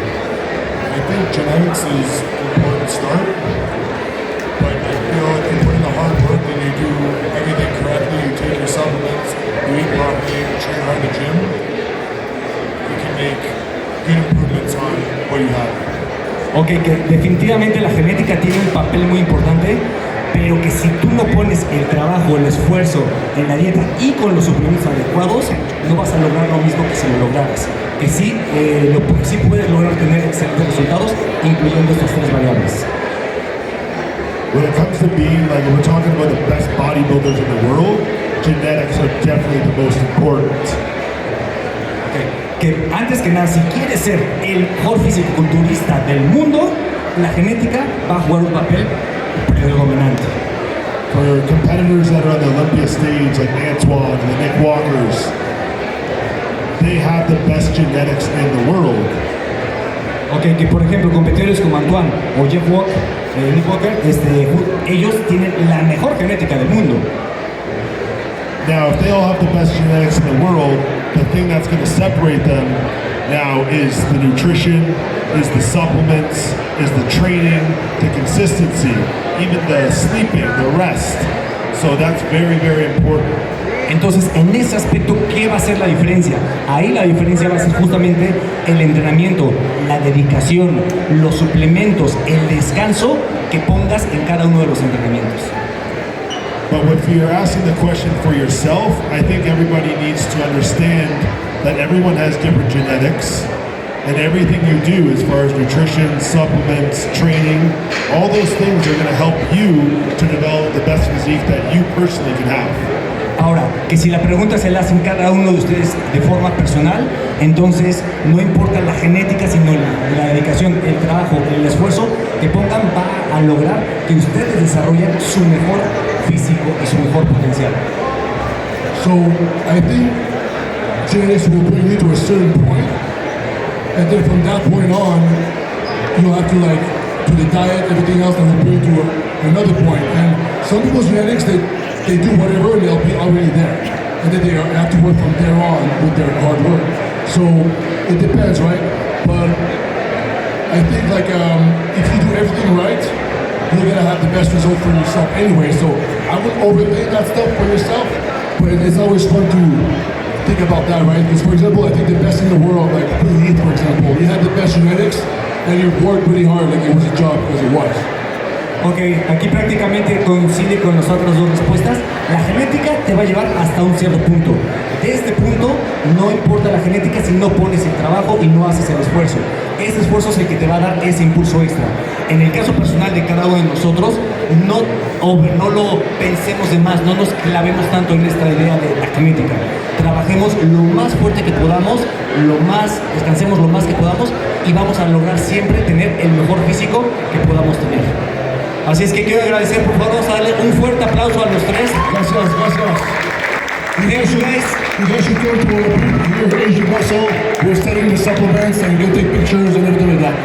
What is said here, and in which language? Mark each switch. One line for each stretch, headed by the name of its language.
English: I think genetics is an important start, but I feel if you put in the hard work and you do everything correctly, you take your supplements, you eat properly, you train hard in the gym, you can make good improvements on what you have.
Spanish: Ok, que definitivamente la genética tiene un papel muy importante, pero que si tú no pones el trabajo, el esfuerzo en la dieta y con los suplementos adecuados, no vas a lograr lo mismo que si lo lograras. Que sí, sí puedes lograr tener excelentes resultados, incluyendo estas tres variables.
English: When it comes to being, like, we're talking about the best bodybuilders in the world, genetics are definitely the most important.
Spanish: Que antes que nada, si quieres ser el mejor fisicoculturista del mundo, la genética va a jugar un papel predominante.
English: For competitors that are on the Olympia stage, like Antoine and the Nick Walkers, they have the best genetics in the world.
Spanish: Ok, que por ejemplo, competidores como Antoine o Nick Walker, ellos tienen la mejor genética del mundo.
English: Now, if they all have the best genetics in the world, the thing that's going to separate them now is the nutrition, is the supplements, is the training, the consistency, even the sleeping, the rest. So that's very, very important.
Spanish: Entonces, en ese aspecto, ¿qué va a ser la diferencia? Ahí la diferencia va a ser justamente el entrenamiento, la dedicación, los suplementos, el descanso que pongas en cada uno de los entrenamientos.
English: But if you're asking the question for yourself, I think everybody needs to understand that everyone has different genetics, and everything you do as far as nutrition, supplements, training, all those things are going to help you to develop the best physique that you personally can have.
Spanish: Ahora, que si la pregunta se la hacen cada uno de ustedes de forma personal, entonces no importa la genética, sino la dedicación, el trabajo, el esfuerzo que pongan va a lograr que ustedes desarrollen su mejor físico y su mejor potencial.
English: So I think genetics will bring you to a certain point, and then from that point on, you'll have to like do the diet, everything else that will bring you to another point. And some people's genetics, they do whatever, and they'll be already there, and then they have to work from there on with their hard work. So it depends, right? But I think like if you do everything right, you're gonna have the best result for yourself anyway. So I would overthink that stuff for yourself, but it's always fun to think about that, right? Because for example, I think the best in the world, like Heath, for example, he had the best genetics, and he worked really hard, like it was a job because it was.
Spanish: Ok, aquí prácticamente coincide con las otras dos respuestas. La genética te va a llevar hasta un cierto punto. De este punto, no importa la genética si no pones el trabajo y no haces el esfuerzo. Ese esfuerzo es el que te va a dar ese impulso extra. En el caso personal de cada uno de nosotros, no lo pensemos de más, no nos clavemos tanto en esta idea de la genética. Trabajemos lo más fuerte que podamos, descansemos lo más que podamos y vamos a lograr siempre tener el mejor físico que podamos tener. Así es que quiero agradecer, por favor, vamos a darle un fuerte aplauso a los tres. Gracias.
English: Thank you guys. You guys should come to here Asian Muscle. We're studying the supplements and you'll take pictures and everything like that.